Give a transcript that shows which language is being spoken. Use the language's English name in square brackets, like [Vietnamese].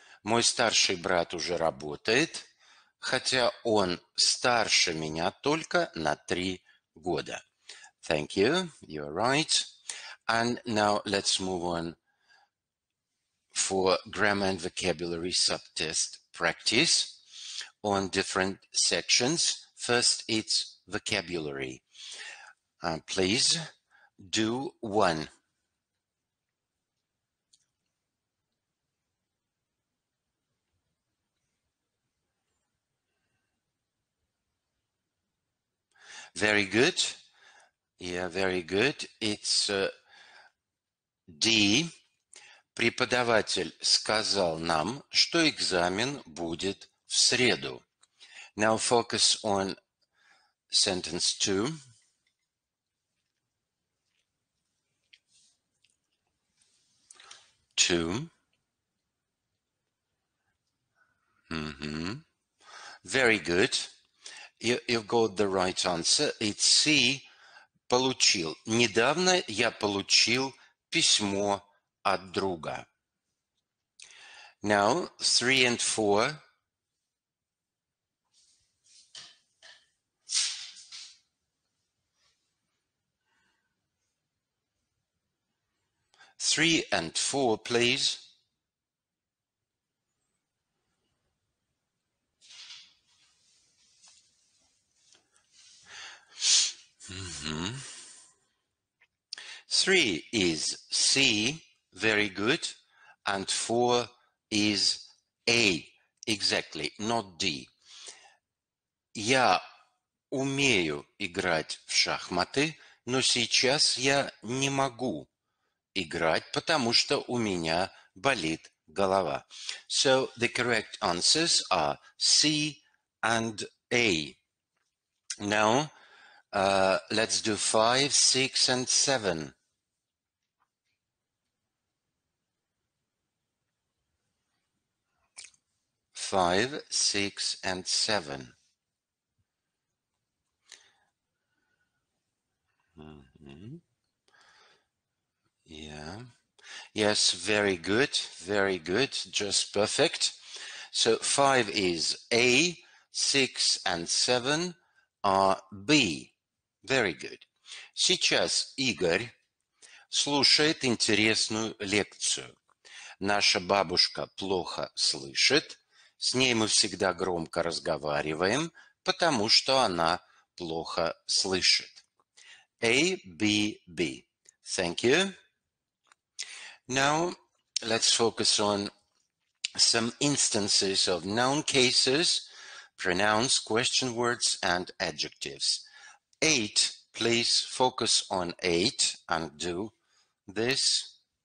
[Russian] Мой старший брат уже работает, хотя он старше меня только на 3 года. [English] Thank you. You're right. And now let's move on for grammar and vocabulary subtest practice on different sections. First, it's vocabulary. Please do 1. Very good. Yeah, very good. It's D. [Russian] Преподаватель сказал нам, что экзамен будет в среду. [English] Now focus on sentence 2. 2. Very good. You've got the right answer. It's C. [Russian] Получил. Недавно я получил письмо от друга. [English] Now, 3 and 4. 3 and 4, please. Three is C, very good, and 4 is A, exactly, not D. [Russian] Я умею играть в шахматы, но сейчас я не могу играть, потому что у меня болит голова. [English] So the correct answers are C and A. Now, let's do 5, 6, and 7. 5, 6, and 7. Yeah. Yes, very good, just perfect. So 5 is A, 6 and 7 are B. Very good. [Russian] Сейчас Игорь слушает интересную лекцию. Наша бабушка плохо слышит. С ней мы всегда громко разговариваем, потому что она плохо слышит. [English] A, B, B. Thank you. Now, let's focus on some instances of noun cases, pronouns, question words, and adjectives. 8, please focus on 8 and do this.